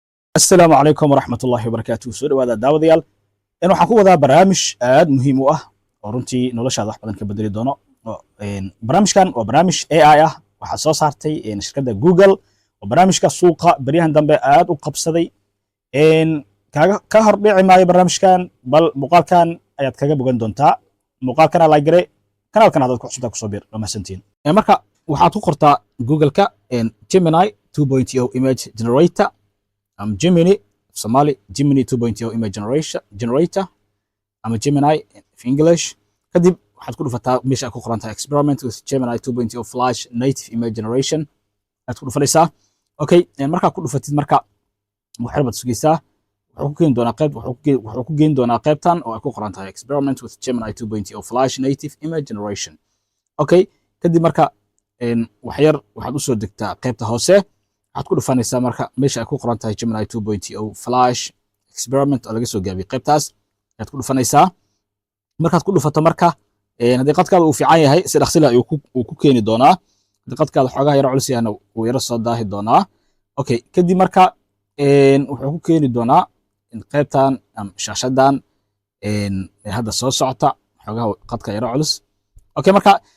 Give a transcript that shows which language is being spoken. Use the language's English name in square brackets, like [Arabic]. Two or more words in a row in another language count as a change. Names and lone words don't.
[Arabic] السلام عليكم ورحمة الله وبركاته [Somali] سو dhawaada daawadayaal waxaan ku wadaa barnaamij aad muhiim u ah oo runtii noloshaada wax badan ka bedeli doono barnaamijkan waa barnaamij AI ah waxaa soo saartay shirkadda Google oo barnaamijka suuqa baryahan dambe aad u qabsaday ka hor dhici maayo barnaamijkan bal muuqaalkan ayaad kaga bogan doontaa muuqaalkana like gare kanaalkan haddaad ku cusubtaa kusoo bir dhammaysantiin marka waxaad ku qortaa Google-ka Gemini 2.0 [English] image generator [Somali] Gemini Somali Gemini 2.0 [English] image generator [Somali] ama Gemini [English] in English [Somali] kadib waxaad ku dhufataa meesha ku qoran tahay [English] experiment with Gemini 2.0 flash native image generation [Somali] aad ku dhufanaysaa okay marka ku dhufatid marka waxaad bad sugaysaa wuxuu ku geyn doonaa qaybtan oo ay ku qoran tahay [English] experiment with Gemini 2.0 flash native image generation [Somali] okay kadib marka waxaad u soo degtaa qaybta hoose waxaad ku dhufanaysaa marka meesha ay ku qoran tahay Gemini 2.0 [English] flash experiment [Somali] oo laga soo gaabiyay qaybtaas ayaad ku dhufanaysaa markaad ku dhufato marka haddii qadkaada uu fiican yahay si dhaqsi leh uu ku keeni doonaa haddii qadkaada xoogaa yara culus yahayna uu yara soo daahi doonaa okay kadib marka wuxuu ku keeni doonaa qaybtan shaashadan hadda soo socota xoogaa qadka yara culus okay marka